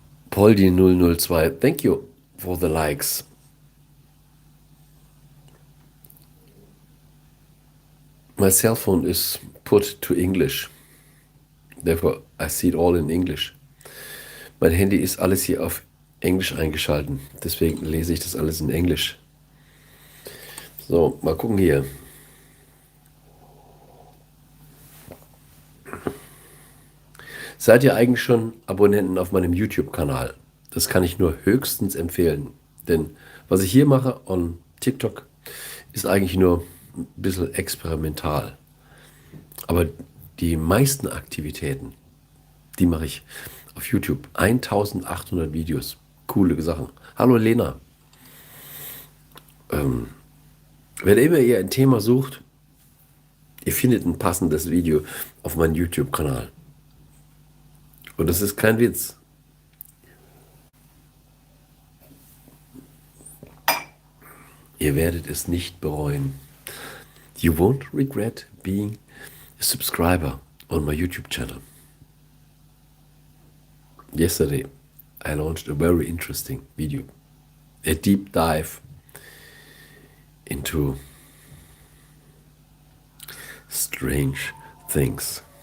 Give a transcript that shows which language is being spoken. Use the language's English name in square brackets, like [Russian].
[English] Poldi 002, thank you for the likes. My cell phone is put to English. Therefore, I see it all in English. [German] Mein Handy ist alles hier auf Englisch eingeschalten. Deswegen lese ich das alles in Englisch. So, mal gucken hier. Seid ihr eigentlich schon Abonnenten auf meinem YouTube-Kanal? Das kann ich nur höchstens empfehlen. Denn was ich hier mache [English] on TikTok [German] ist eigentlich nur ein bisschen experimental. Aber die meisten Aktivitäten, die mache ich auf YouTube. 1800 Videos. Coole Sachen. Hallo Lena. Wenn immer ihr ein Thema sucht, ihr findet ein passendes Video auf meinem YouTube-Kanal. Und das ist kein Witz. Ihr werdet es nicht bereuen. [English] You won't regret being a subscriber on my YouTube channel. Yesterday, I launched a very interesting video. A deep dive into strange things.